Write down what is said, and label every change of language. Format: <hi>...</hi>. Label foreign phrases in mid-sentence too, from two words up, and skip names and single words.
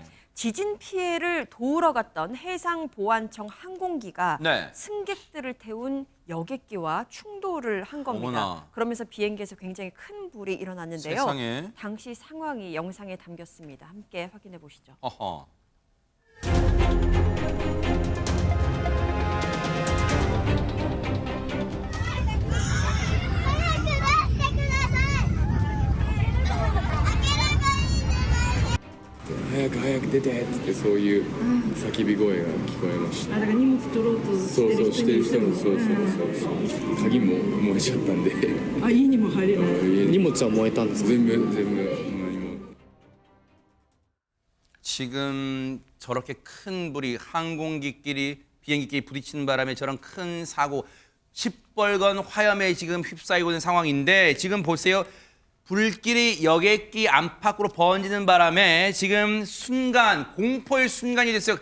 <ko>지진 피해를 도우러 갔던 해상보안청 항공기가 네. 승객들을 태운 여객기와 충돌을 한 겁니다. 어머나. 그러면서 비행기에서 굉장히 큰 불이 일어났는데요. 세상에. 당시 상황이 영상에 담겼습니다. 함께 확인해 보시죠. 어허.</ko> <ja>早く出てってそういう叫び声が聞こえました。だから荷物取ろうとしてる人のそう鍵も燃えちゃったんで。家にも入れない。荷物は燃えたんですか？全部何も。</ja> <ko>지금 저렇게 큰 불이 항공기끼리 비행기끼리 부딪히는 바람에 저런 큰 사고 시뻘건 화염에 지금 휩싸이고 있는 상황인데 지금 보세요. 불길이 여객기 안팎으로 번지는 바람에 지금 순간 공포의 순간이 됐어요.</ko>